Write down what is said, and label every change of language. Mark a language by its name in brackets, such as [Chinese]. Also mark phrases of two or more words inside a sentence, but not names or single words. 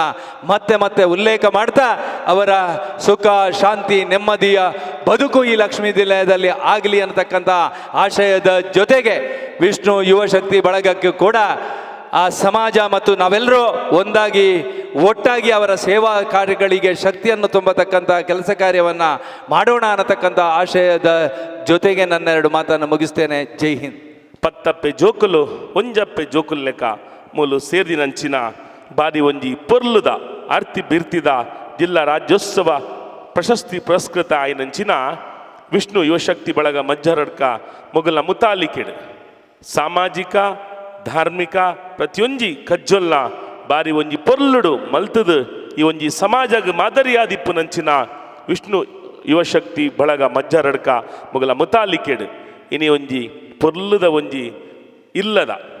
[Kannada] ಮತ್ತೆ ಮತ್ತೆ ಉಲ್ಲೇಖ ಮಾಡ್ತಾ ಅವರ ಸುಖ, ಶಾಂತಿ, ನೆಮ್ಮದಿಯ ಬದುಕು ಈ ಲಕ್ಷ್ಮೀ ನಿಲಯದಲ್ಲಿ ಆಗಲಿ ಅನ್ನತಕ್ಕಂಥ ಆಶಯದ ಜೊತೆಗೆ ವಿಷ್ಣು ಯುವಶಕ್ತಿ ಬಳಗಕ್ಕೆ ಕೂಡ ಆ ಸಮಾಜ ಮತ್ತು ನಾವೆಲ್ಲರೂ ಒಂದಾಗಿ ಒಟ್ಟಾಗಿ ಅವರ ಸೇವಾ ಕಾರ್ಯಗಳಿಗೆ ಶಕ್ತಿಯನ್ನು ತುಂಬತಕ್ಕಂಥ ಕೆಲಸ ಕಾರ್ಯವನ್ನು ಮಾಡೋಣ ಅನ್ನತಕ್ಕಂಥ ಆಶಯದ ಜೊತೆಗೆ ನನ್ನ ಎರಡು ಮಾತನ್ನು ಮುಗಿಸ್ತೇನೆ. ಜೈ ಹಿಂದ್. [Tulu] ಪತ್ತಪ್ಪೆ ಜೋಕುಲು ಒಂಜಪ್ಪೆ ಜೋಕುಲ್ ಲೆಕ್ಕ ಮೂಲು ಸೇರ್ದಿನಂಚಿನ ಬಾರಿ ಒಂಜಿ ಪೊರ್ಲುದ ಆರ್ತಿ ಬಿರ್ತಿದ ಜಿಲ್ಲಾ ರಾಜ್ಯೋತ್ಸವ ಪ್ರಶಸ್ತಿ ಪುರಸ್ಕೃತ ಆಯ್ನಂಚಿನ ವಿಷ್ಣು ಯುವಶಕ್ತಿ ಬಳಗ ಮಜ್ಜರಡ್ಕ ಮೊಗಲ ಮುತಾಲಿಕೆಡ್ ಸಾಮಾಜಿಕ ಧಾರ್ಮಿಕ ಪ್ರತಿಯೊಂಜಿ ಕಜ್ಜೊಲ್ಲ ಬಾರಿ ಒಂಜಿ ಪೊರ್ಲುಡು ಮಲ್ತದು ಈ ಒಂಜಿ ಸಮಾಜಗ್ ಮಾದರಿಯಾದಿಪ್ಪು ನಂಚಿನ ವಿಷ್ಣು ಯುವಶಕ್ತಿ ಬಳಗ ಮಜ್ಜರಡ್ಕ ಮೊಗಲ ಮುತಾಲಿಕೆಡ್ ಇನಿ ಒಂಜಿ ಪೊರ್ಲುದ ಒಂಜಿ ಇಲ್ಲದ